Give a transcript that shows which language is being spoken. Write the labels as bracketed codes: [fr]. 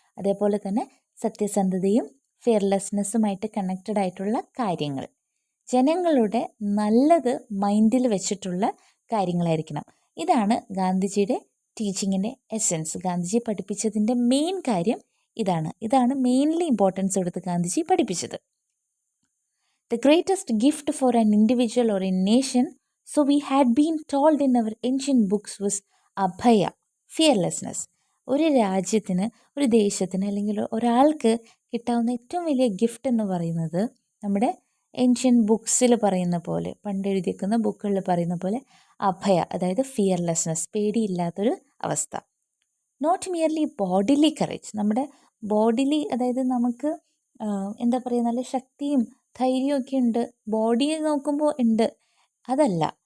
[ml] അതേപോലെ തന്നെ സത്യസന്ധതയും ഫിയർലെസ്നെസ്സുമായിട്ട് കണക്റ്റഡ് ആയിട്ടുള്ള കാര്യങ്ങൾ, ജനങ്ങളുടെ നല്ലത് മൈൻഡിൽ വെച്ചിട്ടുള്ള കാര്യങ്ങളായിരിക്കണം. ഇതാണ് ഗാന്ധിജിയുടെ ടീച്ചിങ്ങിൻ്റെ എസെൻസ്. ഗാന്ധിജി പഠിപ്പിച്ചതിൻ്റെ മെയിൻ കാര്യം ഇതാണ് മെയിൻലി ഇമ്പോർട്ടൻസ് കൊടുത്ത് ഗാന്ധിജി പഠിപ്പിച്ചത്. [en] The greatest gift for an individual or a nation, so we had been told in our ancient books, was abhaya, fearlessness. [ml] ഒരു രാജ്യത്തിന്, ഒരു ദേശത്തിന് അല്ലെങ്കിൽ ഒരാൾക്ക് കിട്ടാവുന്ന ഏറ്റവും വലിയ ഗിഫ്റ്റ് എന്ന് പറയുന്നത് നമ്മുടെ ഏൻഷ്യൻ ബുക്സിൽ പറയുന്ന പോലെ, പണ്ട് എഴുതിയിരിക്കുന്ന ബുക്കുകളിൽ പറയുന്ന പോലെ അഭയ, അതായത് ഫിയർലെസ്നെസ്, പേടിയില്ലാത്തൊരു അവസ്ഥ. [en] not merely bodily courage, [ml] നമ്മുടെ ബോഡിലി, അതായത് നമുക്ക് എന്താ പറയുക, നല്ല ശക്തിയും ധൈര്യമൊക്കെ ഉണ്ട്, ബോഡിയെ നോക്കുമ്പോൾ ഉണ്ട്, അതല്ല.